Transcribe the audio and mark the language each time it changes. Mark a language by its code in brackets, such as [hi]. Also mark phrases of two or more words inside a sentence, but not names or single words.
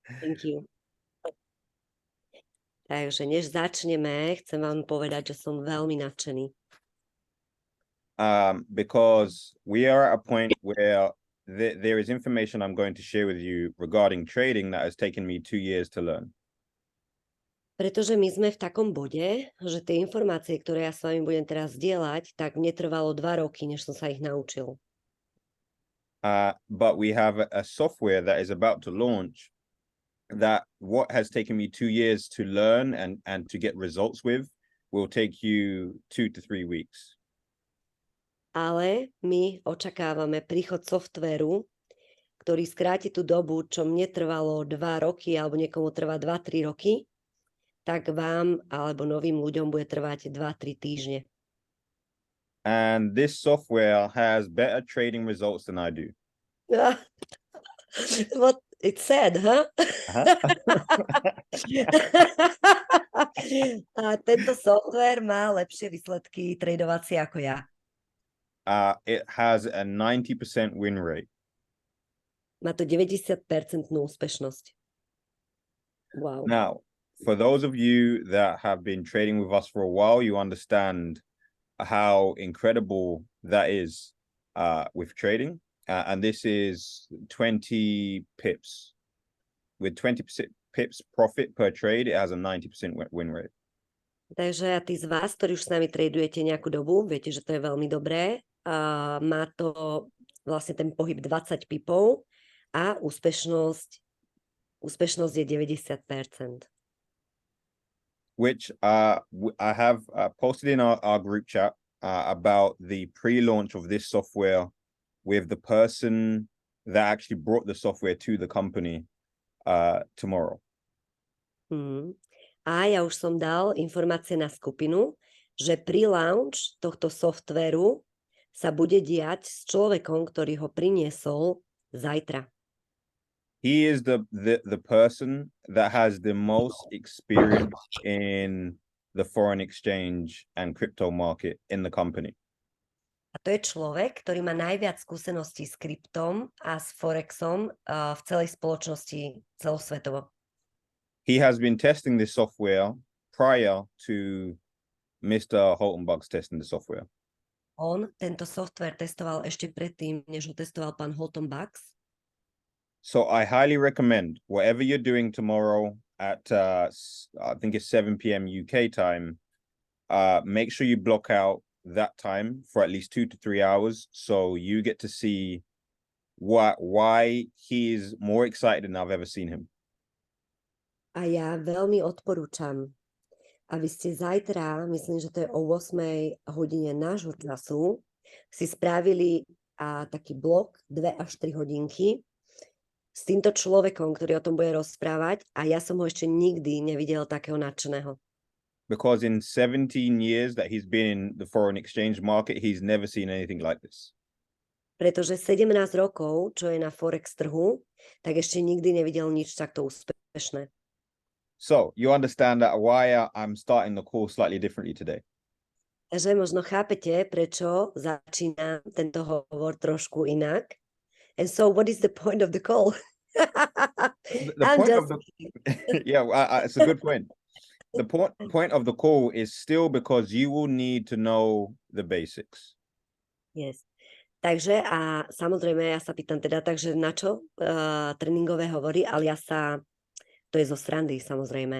[en] Thank you. [sk] Takže než začneme, chcem vám povedať, že som veľmi nadšený. [en] Because we are at a point where there is information I'm going to share with you regarding trading that has taken me 2 years to learn. [sk] Pretože my sme v takom bode, že tie informácie, ktoré ja s vami budem teraz zdieľať, tak mne trvalo 2 roky, než som sa ich naučil. [en] But we have a software that is about to launch that what has taken me 2 years to learn and to get results with will take you 2 to 3 weeks. [sk] Ale my očakávame príchod softvéru, ktorý skráti tú dobu, čo mne trvalo 2 roky, alebo niekomu trvá 2-3 roky, tak vám alebo novým ľuďom bude trvať 2-3 týždne. [en] And this software has better trading results than I do. What it said, huh? [sk] A tento software má lepšie výsledky tradovacie ako ja. [en] It has a 90% win rate. [sk] Má to 90% úspešnosť. [en] Wow. Now, for those of you that have been trading with us for a while, you understand how incredible that is with trading. And this is 20 pips. With 20 pips profit per trade, it has a 90% win rate. [sk] Takže tí z vás, ktorí už s nami tradujete nejakú dobu, viete, že to je veľmi dobré. Má to vlastne ten pohyb 20 pipov a úspešnosť je 90%. [en] Which I have posted in our group chat about the pre-launch of this software with the person that actually brought the software to the company tomorrow. [sk] A ja už som dal informácie na skupinu, že pri launch tohto softvéru sa bude diať s človekom, ktorý ho priniesol zajtra. [en] He is the person that has the most experience in the foreign exchange and crypto market in the company. [sk] A to je človek, ktorý má najviac skúseností s kryptom a s forexom v celej spoločnosti celosvetovo. [en] He has been testing this software prior to Mr. Holtenbugs testing the software. [sk] On tento software testoval ešte predtým, než ho testoval pán Holtenbugs. [en] So I highly recommend whatever you're doing tomorrow at I think it's 7 p.m. UK time, make sure you block out that time for at least 2 to 3 hours so you get to see why he is more excited than I've ever seen him. [sk] A ja veľmi odporúčam, aby ste zajtra, myslím, že to je o 8 hodine nášho času, si spravili taký blok 2 až 3 hodinky s týmto človekom, ktorý o tom bude rozprávať, a ja som ho ešte nikdy nevidel takého nadšeného. [en] Because in 17 years that he's been in the foreign exchange market, he's never seen anything like this. [sk] Pretože 17 rokov, čo je na forex trhu, tak ešte nikdy nevidel nič takto úspešné. [en] So, you understand that why I'm starting the call slightly differently today. [sk] Takže možno chápete, prečo začínam tento hovor trošku inak. [en] And so, what is the point of the call? Yeah, it's a good point. The point of the call is still because you will need to know the basics. Yes. [sk] Takže a samozrejme ja sa pýtam teda, takže na čo tréningové hovory, ale to je zo srandy samozrejme.